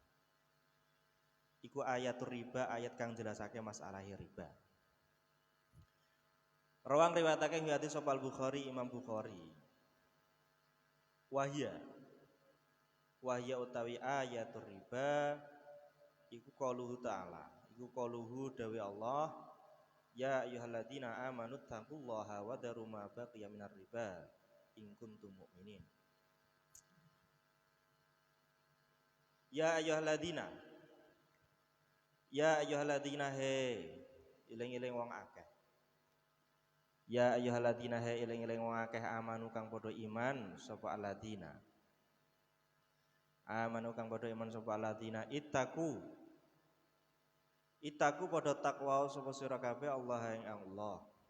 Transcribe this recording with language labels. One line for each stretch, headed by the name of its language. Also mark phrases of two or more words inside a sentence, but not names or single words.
Javanese: Iku
Arabic: آية الربا,
Javanese: ayat kang jelasake masalah riba. Rawang riwayatake hadis sapa Al-Bukhari Imam Bukhari. Wahya utawi
Arabic: آية الربا
Javanese: iku
Arabic: قوله تعالى. Iku qauluhu dawi Allah يا أيها الذين آمنوا اتقوا الله وذروا ما بقي من الربا إن كنتم مؤمنين. يا أيها الذين
Javanese: he iling-iling wong akeh.
Arabic: يا أيها الذين
Javanese: he iling-iling wong akeh amanu kang padha iman sapa alladzina. Amanu kang padha iman sapa alladzina ittaqu padha takwa sapa sira kabeh Allah ing Allah.